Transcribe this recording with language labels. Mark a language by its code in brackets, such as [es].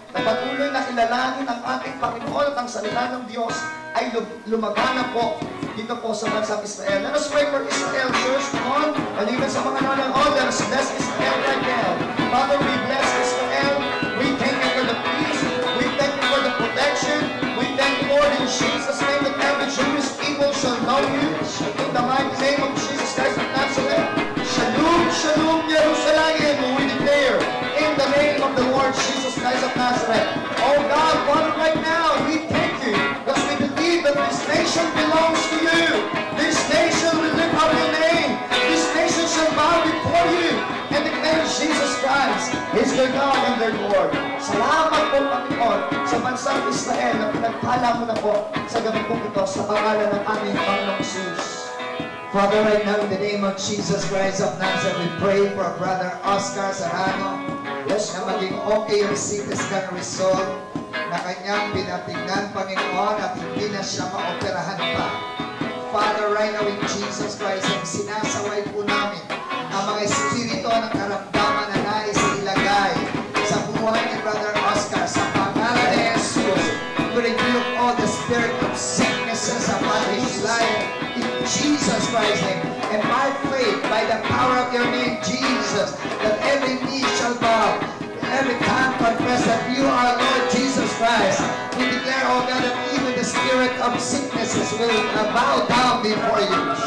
[tl] na patuloy na kilalanin ang ating Panginoon at ang salita ng Diyos ay lumagana po dito po sa bansang Israel. [en] Let us pray for Israel, church. Come on. And even [tl] sa mga nanonood, [en] let us bless Israel right now. Father, we bless Israel. We thank you for the peace. We thank you for the protection. We thank you, Lord, in Jesus' name, that every Jewish people shall know you. In the mighty name of Jesus Christ of Nazareth. Shalom, shalom, Jerusalem. We declare in the name of the Lord Jesus Christ of Nazareth. Oh God, Father, right now, we thank you because we believe that this nation belongs to you. This nation will lift up your name. This nation shall bow before you and declare Jesus Christ is their God and their Lord. [tl] Salamat po, Panginoon, sa bansang Israel na pinagpala mo na po sa gabi po ito sa pangalan ng aming Panginoong Jesus. [en] Father, right now in the name of Jesus Christ of Nazareth, we pray for Brother Oscar Serrano. [tl] Yes, na maging okay yung CT scan result na kanyang pinatignan, Panginoon, at hindi na siya maoperahan pa. [en] Father, right now in Jesus Christ, [tl] ang sinasaway po namin ang mga espiritu ng karamdaman na nais ilagay sa buhay ni Brother Oscar sa pangalan ni Jesus. [en] We rebuke all the spirit of sicknesses upon his life in Jesus Christ's name. And by faith, by the power of your name, Jesus, that every knee shall bow, every tongue confess that you are Lord Jesus Christ. We declare, oh God, that even the spirit of sicknesses will bow down before you.